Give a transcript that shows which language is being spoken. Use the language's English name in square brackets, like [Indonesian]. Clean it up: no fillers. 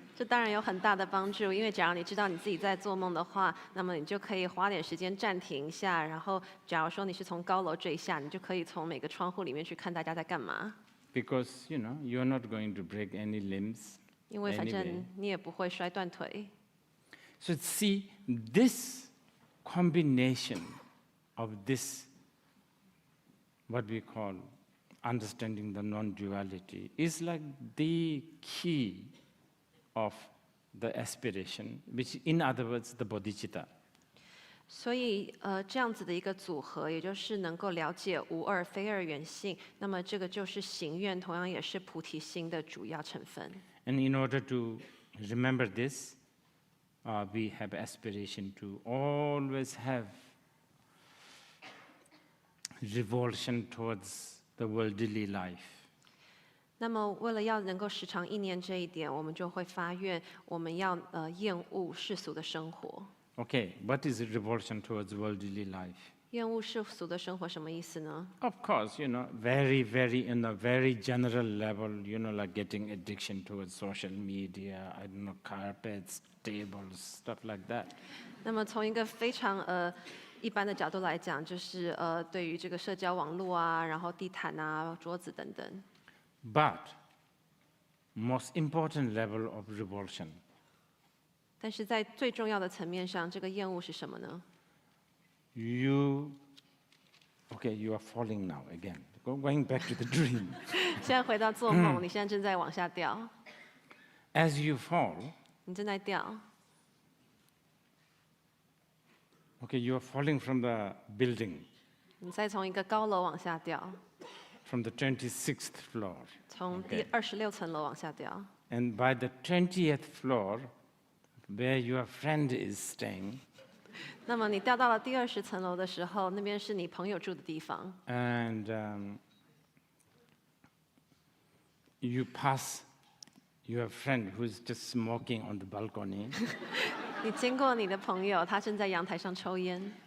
[Chinese] 这当然有很大的帮助，因为假如你知道你自己在做梦的话，那么你就可以花点时间暂停一下，然后假如说你是从高楼坠下，你就可以从每个窗户里面去看大家在干嘛。 [English] Because, you're not going to break any limbs [Chinese] 因为反 [English] anyway. [Chinese] 正你也不会摔断腿。 [English] So see, this combination of this, what we call understanding the non-duality, is like the key of the aspiration, which in other words, the bodhicitta. [Chinese] 所以这样子的一个组合，也就是能够了解无二非二元性，那么这个就是行愿，同样也是菩提心的主要成分。 [English] And in order to remember this, we have aspiration to always have revulsion towards the worldly life. [Chinese] 那么为了要能够时常意念这一点，我们就会发愿，我们要厌恶世俗的生活。 [English] Okay, what is revulsion towards worldly life? [Chinese] 厌恶世俗的生活什么意思呢？ [English] Of course, very, very, in a very general level, like getting addiction towards social media, I don't know, carpets, tables, stuff like that. [Chinese] 那么从一个非常一般的角度来讲，就是对于这个社交网络啊，然后地毯啊、桌子等等。 [English] But most important level of revulsion [Chinese] 但是在最重要的层面上，这个厌恶是什么呢？ [English] you are falling now again. Going back to the dream. [Chinese] 现在回到做梦，你现在正在往下掉， [English] As you fall, [Chinese] 你正在掉。 [English] you are falling from the building, [Chinese] 你再从一个高楼往下掉， [English] from the 26th floor. [Chinese] 从第26层楼往下掉。 [English] And by the 20th floor, where your friend is staying, [Chinese] 那么你掉到了第20层楼的时候，那边是你朋友住的地方。 [English] and you pass your friend who's just smoking on the balcony. [Chinese] 你经过你的朋友，他正在阳台上抽烟。